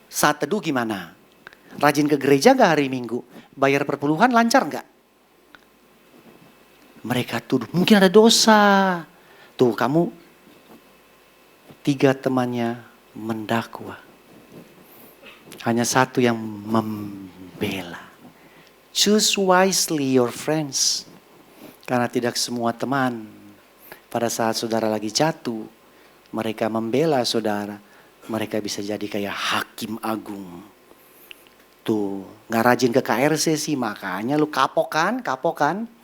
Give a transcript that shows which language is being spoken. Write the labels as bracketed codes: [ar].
[id] Saat teduh gimana? Rajin ke gereja enggak hari Minggu? Bayar perpuluhan lancar enggak? Mereka tuduh, mungkin ada dosa. Tuh kamu, 3 temannya mendakwa. Hanya 1 yang membela. [en] Choose wisely your friends. [id] Karena tidak semua teman pada saat saudara lagi jatuh, mereka membela saudara. Mereka bisa jadi kayak hakim agung. Tuh, gak rajin ke KRC sih, makanya lu kapok kan?